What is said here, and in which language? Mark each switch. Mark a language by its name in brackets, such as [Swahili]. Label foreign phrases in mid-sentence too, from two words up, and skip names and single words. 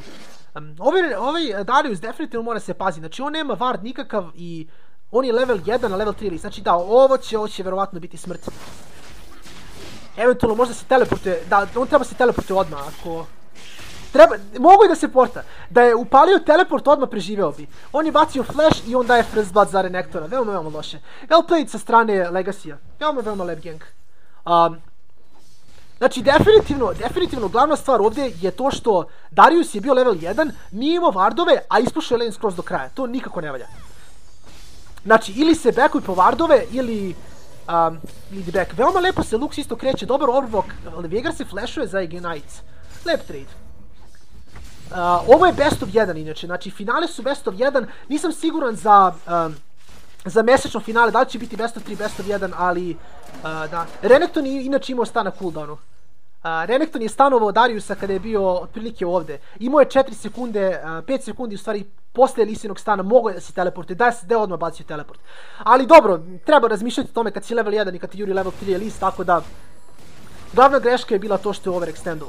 [Serbian] Ovaj Darius definitivno mora se paziti, znači on nema ward nikakav i on je level 1 na level 3 list, znači da, ovo će verovatno biti smrt. Eventualno možda se teleportuje, da, on treba se teleportuje odmah, ako... Mogu i da se porta. Da je upalio teleport, odmah preživeo bi. On je bacio flash i on daje [English] first blood [Serbian] za Renektora. Veoma loše. [English] Well played [Serbian] sa strane Legacy-a. Veoma lep gang. Znači, definitivno glavna stvar ovdje je to što Darius je bio level 1, nije imao wardove, a ispušao je lane skroz do kraja. To nikako ne valja. Znači, ili se backuj po wardove, ili back. Veoma lepo se Lux isto kreće, dobar overwalk. Veigar se flashuje za Ignite. Lep trade. Ovo je [English] best of 1 [Serbian] inače, znači finale su [English] best of 1, [Serbian] nisam siguran za mesečno finale, da li će biti [English] best of 3, best of 1, [Serbian] ali da. Renekton je inače imao stan na cooldownu. Renekton je stanovao Dariusa kada je bio otprilike ovdje. Imao je 4 sekunde, 5 sekundi u stvari posle Lisinog stana, mogo je da se teleportuje, da je odmah bacio teleport. Ali dobro, treba razmišljati o tome kad si level 1 i kad ti juri level 3 je list, tako da glavna greška je bila to što je overextendovao.